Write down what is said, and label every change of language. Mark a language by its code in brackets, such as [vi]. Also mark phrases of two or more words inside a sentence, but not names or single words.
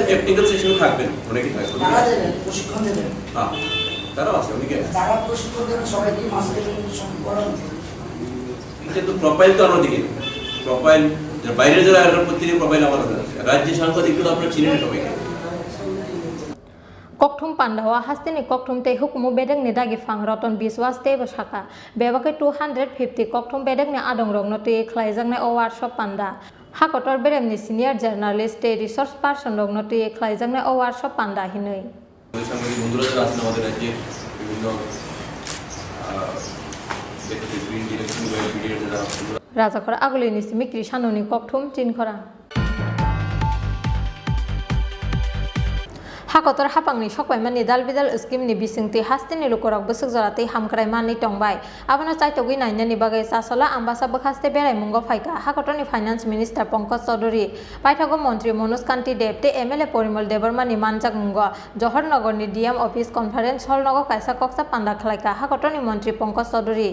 [en] technical session [bn] থাকবেন, অনেকেই থাকবেন। তারা দেবেন, প্রশিক্ষণ দেবেন? হ্যাঁ, তারাও আছে, অনেকে আছে। যারা প্রশিক্ষণ দেবেন সবাই কি মাস্টারের করান? এটা তো প্রোফাইল তো আমরা দেখি, প্রোফাইল বাইরে যারা প্রত্যেকের প্রোফাইল আমাদের আছে। রাজ্য সাংবাদিকগুলো আপনারা চিনেন সবাইকে। [trp] Kokthum Pandawa hastini kokthum te hukumu bedek ni dagi fang roton biswas te bashaka bebake 250 kokthum bedek ni adong rong no te khlaijang na workshop panda hakotor berem ni [en] senior journalist [trp] te [en] resource person [trp] rong no te khlaijang na workshop panda hinoi [bn] সাংবাদিক বন্ধুরা যারা আছেন আমাদের রাজ্যে বিভিন্ন [en] print electronic media [bn] যারা [trp] রাজাখরা আগলি ni simikri sanoni kokthum tinkhora Hakotor hapangni sokbai mani dalbidal scheme ni bisingti hastini lukorok busuk jorati hamkrai mani tongbai abono chaitogi nainani bagai sasola ambasa bokhaste berai mungo phaika hakotorni [en] finance minister [trp] Pankaj Chaudhary paithago mantri Manoj Kanti Dev te MLA Porimol Debarmani manjak mungo Johornagar ni [en] DM office conference hall [trp] nogo kaisa koksa panda khlaika hakotorni mantri Pankaj Chaudhary